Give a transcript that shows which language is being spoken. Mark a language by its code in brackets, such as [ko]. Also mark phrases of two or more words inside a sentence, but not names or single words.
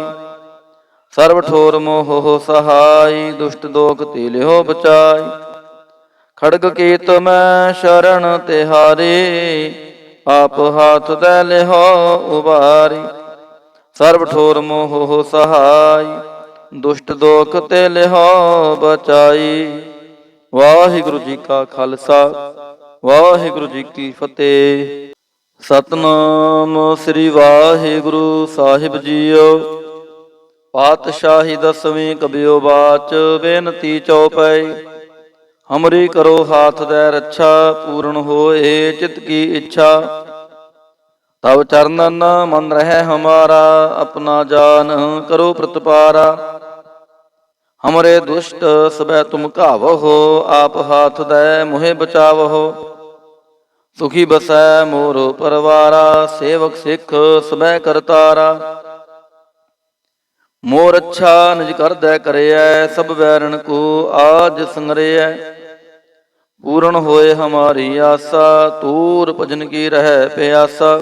[bra] सर्व ठोर मोह सहाय, दुष्ट दोख ते लिहो बचाई। खड़ग केत मैं शरण तिहारी, आप हाथ दे लिहो उबारी। सर्व ठोर मोह सहाय, दुष्ट दोख ते लिहो बचाई। [pa] ਵਾਹਿਗੁਰੂ ਜੀ ਕਾ ਖਾਲਸਾ, ਵਾਹਿਗੁਰੂ ਜੀ ਕੀ ਫਤਿਹ। ਸਤਿਨਾਮ ਸ੍ਰੀ ਵਾਹਿਗੁਰੂ ਸਾਹਿਬ ਜੀਓ। ਪਾਤਸ਼ਾਹੀ ਦਸਵੀਂ ਕਬਿਓ ਬਾਚ, ਬੇਨਤੀ ਚੌਪਈ। [bra] हमरी करो हाथ दे रक्षा, पूर्ण होए चित की इच्छा। तब चरणन मन रहे हमारा, अपना जान करो प्रतिपारा। हमरे दुष्ट सबे तुम कावहो, आप हाथ दे मुहे बचावहो। ਸੁਖੀ ਬਸੈ ਮੋਰ ਪਰਵਾਰਾ, ਸੇਵਕ ਸਿੱਖ ਸਬੈ ਕਰਤਾਰਾ। ਮੋਰ ਅੱਛਾ ਨਿਜ ਕਰਦੈ ਕਰਿਐ, ਸਭ ਵੈਰਣ ਕੋ ਆਜ ਸੰਗਰਿਐ। ਪੂਰਨ ਹੋਏ ਹਮਾਰੀ ਆਸਾ, ਤੂਰ ਭਜਨ ਕੀ ਰਹਿ ਪਿਆਸਾ।